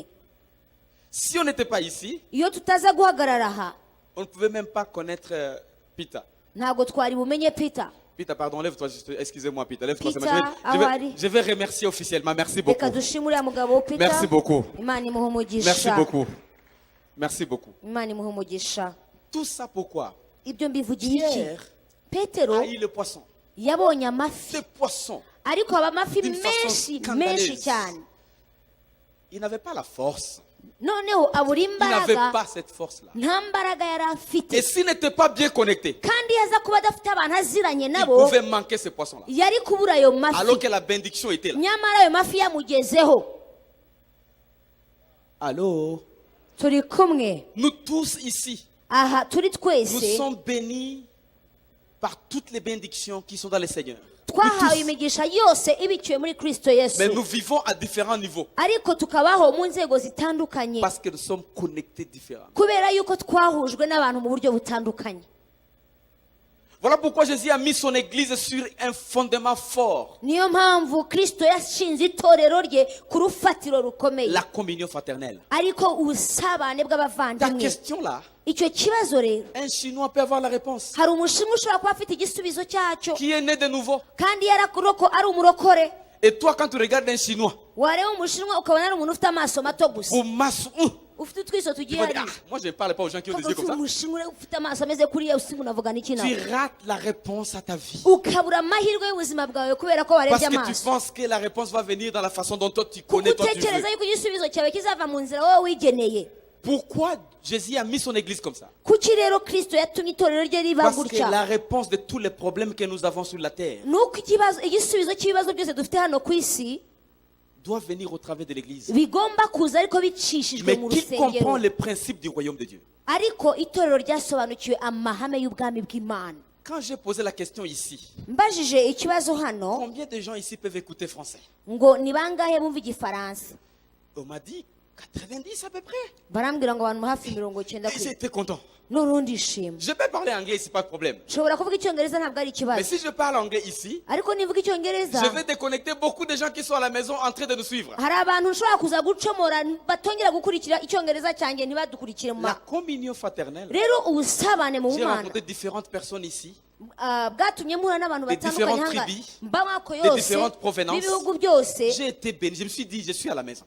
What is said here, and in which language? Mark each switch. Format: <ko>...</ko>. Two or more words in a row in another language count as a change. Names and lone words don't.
<fr>si on n'était pas ici,</fr> <rw>Iyo tutaza guhagarara aha</rw> <fr>on ne pouvait même pas connaître Peter.</fr> <rw>ntabwo twari bumenye Peter.</rw> <fr>Peter, pardon, lève-toi, excusez-moi Peter, lève-toi. Peter, Je vais remercier officiellement, merci beaucoup.</fr> <rw>Reka dushime uriya mugabo Peter.</rw> <fr>Merci beaucoup.</fr> <rw>Imana imuhe umugisha.</rw> <fr>Merci beaucoup. Merci beaucoup.</fr> <rw>Imana imuhe umugisha.</rw> <fr>Tout ça pourquoi?</fr> <rw>Ibyo mbivugiye iki?</rw> <fr>Pierre</fr> <rw>Petero</rw> <fr>a eu le poisson.</fr> <rw>yabonye amafi</rw> <fr>Ce poisson,</fr> <rw>ariko aba amafi</rw> <fr>D'une façon</fr> <rw>menshi</rw> <fr>scandaleuse.</fr> <rw>menshi cyane.</rw> <fr>il n'avait pas la force.</fr> <rw>Noneho abura</rw> <fr>Il n'avait</fr> <rw>imbaraga</rw> <fr>pas cette force-là.</fr> <rw>nta mbaraga yari afite.</rw> <fr>Et s'il n'était pas bien connecté,</fr> <rw>Kandi yaza kuba adafite abantu aziranye</rw> <fr>il</fr> <rw>nabo</rw> <fr>pouvait manquer ce poisson-là.</fr> <rw>yari kubura ayo</rw> <fr>Alors</fr> <rw>mafi.</rw> <fr>que la bénédiction était là.</fr> <rw>Nyamara ayo mafi yamugezeho.</rw> <fr>Allô?</fr> <rw>Turi kumwe</rw> <fr>Nous tous ici,</fr> <rw>aha turi</rw> <fr>nous</fr> <rw>twese</rw> <fr>sommes bénis par toutes les bénédictions qui sont dans le Seigneur.</fr> <rw>twahawe imigisha yose ibikiwe muri kristo yesu</rw> <fr>Mais nous vivons à différents niveaux.</fr> <rw>ariko tukabaho mu nzego zitandukanye</rw> <fr>Parce que nous sommes connectés différemment.</fr> <rw>kubera yuko twahujwe n'abantu mu buryo butandukanye.</rw> <fr>Voilà pourquoi Jésus a mis son église sur un fondement fort.</fr> <rw>Niyo mpamvu kristo yashinze itorero rye ku rufatiro rukomeye,</rw> <fr>La communion fraternelle.</fr> <rw>ariko ubusabane</rw> <fr>Ta</fr> <rw>bw'abavandimwe.</rw> <fr>question là,</fr> <rw>Icyo kibazo rero</rw> <fr>un Chinois peut avoir la réponse.</fr> <rw>hari umushinwa ushobora kuba afite igisubizo cyacyo</rw> <fr>Qui est né de nouveau.</fr> <rw>kandi ari umurokore.</rw> <fr>Et toi, quand tu regardes un Chinois,</fr> <rw>wareba umushinwa ukabona ari umuntu ufite amaso mato gusa, ufite utwiso</rw> <fr>tu</fr> <rw>tugiye</rw> <fr>vas dire,</fr> <rw>hariya.</rw> <fr>ah, moi je ne parle pas aux gens qui ont des yeux comme ça.</fr> <rw>umushinwa ufite amaso ameze kuriya usiga unavuga n'iki nawe,</rw> <fr>Tu rates la réponse à ta vie.</fr> <rw>ukabura amahirwe y'ubuzima bwawe kubera ko</rw> <fr>Parce</fr> <rw>warebye</rw> <fr>que tu</fr> <rw>amaso,</rw> <fr>penses que la réponse va venir dans la façon dont toi tu</fr> <rw>kuko</rw> <fr>connais, toi tu</fr> <rw>utekereza</rw> <fr>veux.</fr> <rw>yuko igisubizo cyawe kizava mu nzira wowe wigeneye.</rw> <fr>Pourquoi Jésus a mis son église comme ça?</fr> <rw>Kuki rero kristo yatumye itorero rye riba</rw> <fr>Parce que</fr> <rw>gutya?</rw> <fr>la réponse de tous les problèmes que nous avons sur la terre</fr> <rw>nuko igisubizo cy'ibibazo byose dufite hano ku isi</rw> <fr>doit venir au travers de l'église.</fr> <rw>bigomba kuza ariko bicishijwe</rw> <fr>Mais</fr> <rw>mu</rw> <fr>qui comprend</fr> <rw>rusengero,</rw> <fr>les principes du royaume de Dieu?</fr> <rw>ariko itorero ryasobanukiwe amahame y'ubwami bw'Imana.</rw> <fr>Quand j'ai posé la question ici,</fr> <rw>Mbajije ikibazo hano</rw> <fr>combien de gens ici peuvent écouter français?</fr> <rw>ngo ni bangahe bumva igifaransa,</rw> <fr>On m'a dit 90 à peu près.</fr> <rw>barambwira ngo abantu hafi 90</rw> <fr>Et j'étais content.</fr> <rw>n'urundi ishimwe.</rw> <fr>Je peux parler anglais ici, pas de problème.</fr> <rw>Nshobora kuvuga icyongereza ntabwo ari</rw> <fr>Mais</fr> <rw>ikibazo,</rw> <fr>si je parle anglais ici,</fr> <rw>ariko nivuga icyongereza</rw> <fr>je vais déconnecter beaucoup de gens qui sont à la maison en train de nous suivre.</fr> <rw>hari abantu nshobora kuza gucomora batongera gukurikira icyongereza cyanjye ntibadukurikire mu</rw> <fr>La communion fraternelle,</fr> <rw>rero ubusabane mu</rw> <fr>j'ai</fr> <rw>bumana</rw> <fr>rencontré différentes personnes ici,</fr> <rw>bwatumye mpura n'abantu</rw> <fr>Des</fr> <rw>batandukanye</rw> <fr>différentes</fr> <rw>hanga</rw> <fr>tribus,</fr> <rw>mb'amoko</rw> <fr>des</fr> <rw>yose</rw> <fr>différentes provenances.</fr> <rw>n'ibihugu byose,</rw> <fr>j'ai été béni. Je me suis dit, je suis à la maison.</fr>